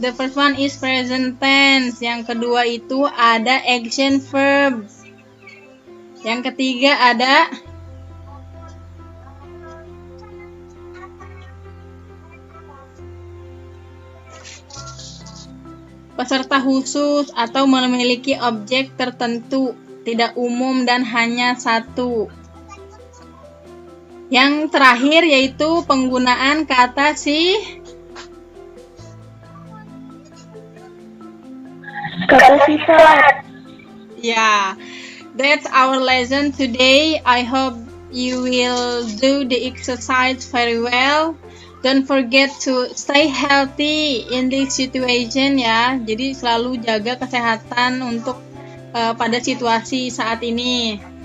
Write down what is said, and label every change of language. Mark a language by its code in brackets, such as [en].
[en] The first one is present tense. [id] Yang kedua itu ada action verb. Yang ketiga ada peserta khusus atau memiliki objek tertentu, tidak umum dan hanya satu. Yang terakhir yaitu penggunaan kata sifat. [en] Yeah, that's our lesson today. I hope you will do the exercise very well. Don't forget to stay healthy in this situation ya. [id] Jadi selalu jaga kesehatan untuk pada situasi saat ini.